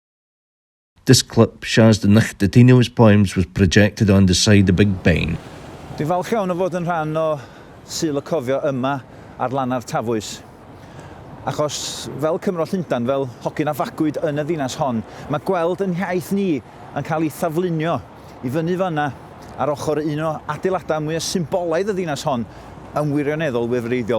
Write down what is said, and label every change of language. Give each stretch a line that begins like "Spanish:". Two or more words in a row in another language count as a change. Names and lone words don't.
English: This clip shows the night that his poems was projected on the side of Big Ben.
Welsh: Dwi'n falch iawn o fod yn rhan o Syl y Cofio yma ar Lanna'r Tafwys. Achos fel Cymro Llundain, fel hogyn a fagwyd yn y ddinas hon, mae gweld yn iaith ni yn cael ei thaflunio i fyny fyna ar ochr un o adeiladau mwy o symbolaidd y ddinas hon yn wirioneddol wefreiddiol.